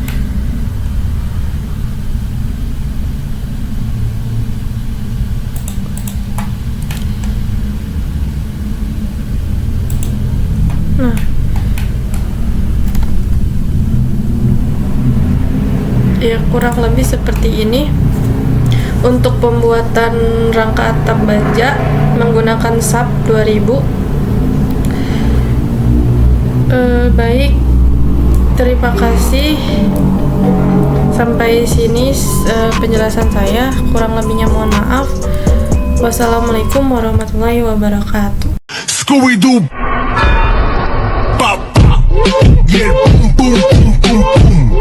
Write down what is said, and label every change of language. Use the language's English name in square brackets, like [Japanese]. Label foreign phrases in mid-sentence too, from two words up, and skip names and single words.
[Indonesian] Nah, ya kurang lebih seperti ini untuk pembuatan rangka atap baja menggunakan SAP 2000. Baik, terima kasih. Sampai sini penjelasan saya, kurang lebihnya mohon maaf. [Arabic] والسلام عليكم ورحمة الله وبركاته. Scooby-Doo. Pop, pop. Yeah, boom, boom, boom, boom, boom.